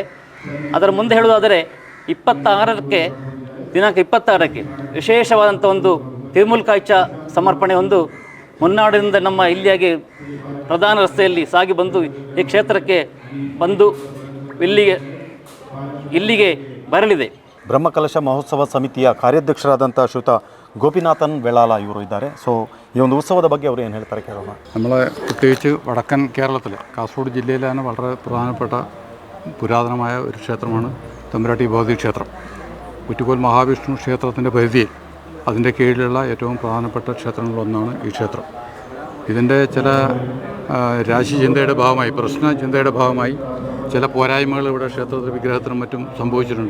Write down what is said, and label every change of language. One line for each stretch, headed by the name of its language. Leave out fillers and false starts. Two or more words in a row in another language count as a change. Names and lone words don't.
Kannada: ಅದರ ಮುಂದೆ ಹೇಳುವುದಾದರೆ ದಿನಾಂಕ 26ಕ್ಕೆ ವಿಶೇಷವಾದಂಥ ಒಂದು ತಿರುಮುಲ್ಕಾಯ್ಚ ಸಮರ್ಪಣೆ ಒಂದು ಮುನ್ನಾಡಿನಿಂದ ನಮ್ಮ ಇಲ್ಲಿಯಾಗಿ ಪ್ರಧಾನ ರಸ್ತೆಯಲ್ಲಿ ಸಾಗಿ ಬಂದು ಈ ಕ್ಷೇತ್ರಕ್ಕೆ ಬಂದು ಇಲ್ಲಿಗೆ ಬರಲಿದೆ. ಬ್ರಹ್ಮಕಲಶ ಮಹೋತ್ಸವ ಸಮಿತಿಯ ಕಾರ್ಯಾಧ್ಯಕ್ಷರಾದಂಥ ಶ್ರೀಯುತ ಗೋಪಿನಾಥನ್ ವೆಳಾಲ ಇವರು ಇದ್ದಾರೆ. ಸೊ ಈ ಒಂದು ಉತ್ಸವದ ಬಗ್ಗೆ ಅವರು ಏನು ಹೇಳ್ತಾರೆ ಕೇಳೋಣ.
Malayalam: നമ്മളെ പ്രത്യേകിച്ച് വടക്കൻ കേരളത്തിൽ കാസർഗോഡ് ജില്ലയിലാണ് വളരെ പ്രധാനപ്പെട്ട പുരാതനമായ ഒരു ക്ഷേത്രമാണ് തമ്പുരാട്ടി ഭഗവതി ക്ഷേത്രം. കുറ്റിക്കോൽ മഹാവിഷ്ണു ക്ഷേത്രത്തിൻ്റെ പരിധിയിൽ അതിൻ്റെ കീഴിലുള്ള ഏറ്റവും പ്രധാനപ്പെട്ട ക്ഷേത്രങ്ങളിലൊന്നാണ് ഈ ക്ഷേത്രം. ഇതിൻ്റെ ചില രാശിചിന്തയുടെ ഭാഗമായി, പ്രശ്നചിന്തയുടെ ഭാഗമായി ചില പോരായ്മകൾ ഇവിടെ ക്ഷേത്രത്തിൽ വിഗ്രഹത്തിനും മറ്റും സംഭവിച്ചിട്ടുണ്ട്.